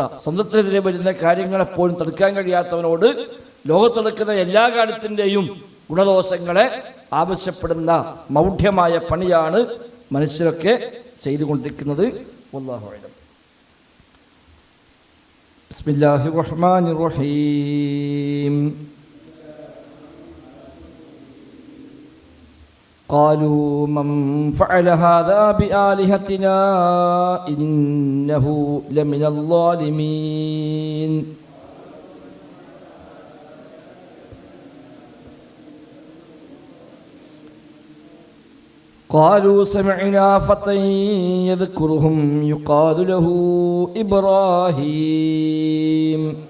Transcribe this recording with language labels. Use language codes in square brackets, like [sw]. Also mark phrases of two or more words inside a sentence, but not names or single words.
[ml] സ്വന്തത്തിനെതിരെ വരുന്ന കാര്യങ്ങളെപ്പോഴും തടുക്കാൻ കഴിയാത്തവനോട് ലോകത്ത് നടക്കുന്ന എല്ലാ കാര്യത്തിൻ്റെയും ഗുണദോഷങ്ങളെ ആവശ്യപ്പെടുന്ന മൗഢ്യമായ പണിയാണ് മനുഷ്യരൊക്കെ ചെയ്തുകൊണ്ടിരിക്കുന്നത്. [ar] والله أعلم. بسم الله الرحمن الرحيم. قالوا من فعل هذا بآلهتنا إنه لمن الظالمين. قالوا سمعنا فتى يذكرهم يقال له إبراهيم.